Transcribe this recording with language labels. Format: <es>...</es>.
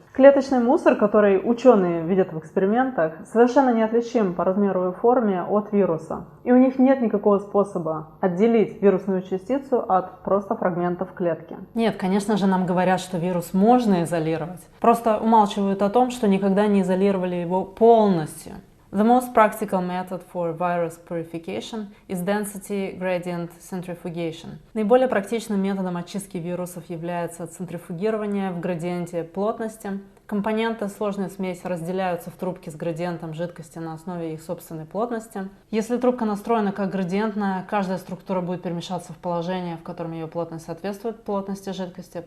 <ru>Клеточный мусор, который ученые видят в экспериментах, совершенно неотличим по размеру и форме от вируса. И у них нет никакого способа отделить вирусную частицу от просто фрагментов клетки. Нет, конечно же, нам говорят, что вирус можно изолировать. Просто умалчивают о том, что никогда не изолировали его полностью.</ru> <en>The most practical method for virus purification is density gradient centrifugation.</en> <ru>Наиболее практичным методом очистки вирусов является центрифугирование в градиенте плотности. Компоненты сложной смеси разделяются в трубке с градиентом жидкости на основе их собственной плотности. Если трубка настроена как градиентная, каждая структура будет перемещаться в положение, в котором ее плотность соответствует плотности жидкости.</ru>